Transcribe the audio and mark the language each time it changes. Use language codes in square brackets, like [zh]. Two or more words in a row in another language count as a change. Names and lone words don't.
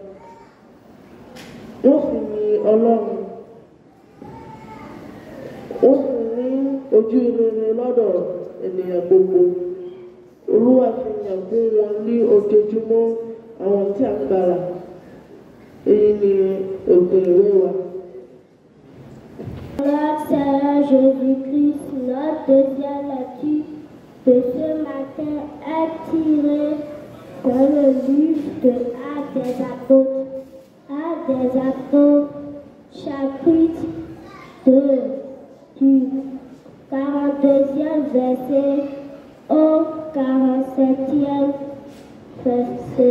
[yo] Wọ́n sì ní Ọlọ́run. Wọ́n sì ní ojú rere lọ́dọ̀ ènìyàn gbogbo. Olúwa fi yàn fún wọn ní ojoojúmọ́ àwọn tí a ń gbàlà. Èyí ni òpin ìwé wa. [fr] Notre Seigneur Jésus-Christ, notre deuxième lecture de ce matin est tirée dans le livre de Actes des Apôtres. Actes des Apôtres, chapitre 2, du 42e verset au 47e verset.